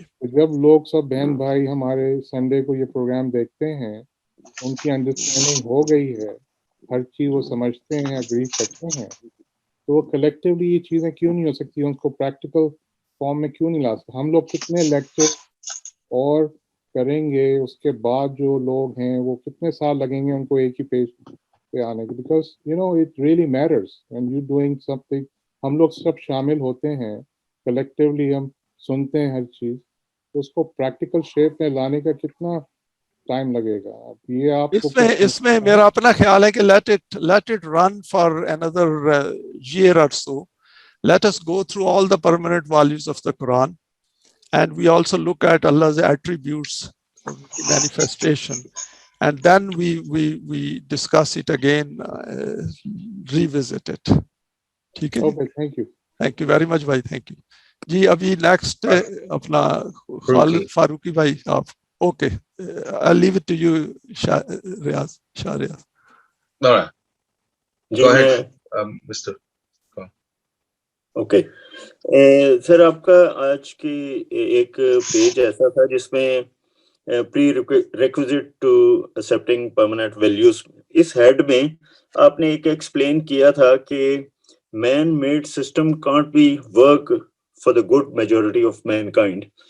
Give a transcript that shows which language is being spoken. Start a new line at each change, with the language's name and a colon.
Urdu: تو جب لوگ سب بہن بھائی ہمارے سنڈے کو یہ پروگرام دیکھتے ہیں، ان کی انڈرسٹینڈنگ ہو گئی ہے، ہر چیز وہ سمجھتے ہیں، اگری کرتے ہیں، تو وہ کلیکٹیولی یہ چیزیں کیوں نہیں ہو سکتی، ان کو پریکٹیکل فارم میں کیوں نہیں لا سکتے؟ ہم لوگ کتنے لیکچر اور کریں گے، اس کے بعد جو لوگ ہیں وہ کتنے سال لگیں گے ان کو ایک ہی پیج پہ آنے کے،
English: Because it really matters when you doing something.
Urdu: ہم لوگ سب شامل ہوتے ہیں، کلیکٹیولی ہم سنتے ہیں ہر چیز، تو اس کو پریکٹیکل شیپ میں لانے کا کتنا ٹائم لگے گا؟ اب یہ آپ کو اس میں میرا اپنا خیال ہے کہ
English: let it run for another year or so. Let us go through all the permanent values of the Quran, and we also look at Allah's attributes, manifestation, and then we discuss it again, revisit it.
Urdu: ٹھیک ہے جی.
English: Okay, thank you. Thank you very much بھائی، thank you جی.
Urdu: ابھی next اپنا خالد فاروقی بھائی آپ.
English: Okay I'll leave it to you, Riaz Shah Riaz. Go ahead, Mr.
Urdu: Okay sir, آپ کا آج کی ایک پیج ایسا تھا جس میں
English: prerequisite to accepting permanent values,
Urdu: اس head میں آپ نے ایک ایکسپلین کیا تھا کہ
English: Man made system can't be work for the good majority of mankind.